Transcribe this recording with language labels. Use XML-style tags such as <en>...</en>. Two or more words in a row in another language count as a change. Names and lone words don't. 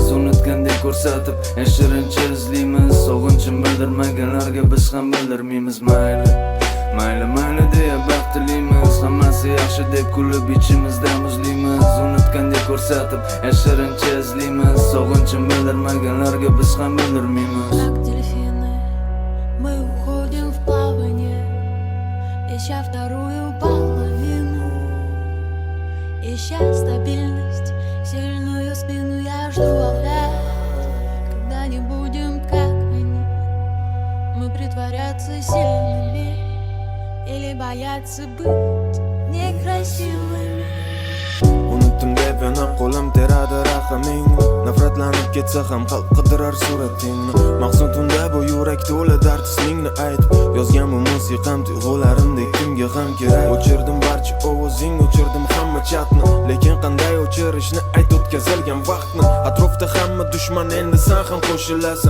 <uz>Unutgandek ko'rsatib yashirincha izlaymiz. Sog'inchim bildirmaganlarga biz ham bildirmaymiz. Mayli deya baxtlimiz, hammasi yaxshi deb kulib ichimizda muzlimiz. Unutgandek ko'rsatib yashirincha izlaymiz. Sog'inchim bildirmaganlarga biz ham bildirmaymiz.</uz> <ru>Как дельфины, мы уходим в плавание, ища вторую половину, ища стабильность, сильную спину, я жду опять. Когда не будем как они, мы притворяться сильными или бояться быть некрасивыми.</ru> <uz>Unuttum deb yana qo'lim teradi raqamingni nafratlanib ketsa ham xalq qidirar suratingni mahzun tunda bu yurak to'la dard ismingni aytib yozgan bu musiqam tuyg'ularimdek kimga ham kerak o'chirdim barcha ovozing o'chirdim hamma chatni lekin qanday o'chirishni ayt o'tkazilgan vaqtni atrofda hamma dushman endi sen ham qo'shilasan</uz>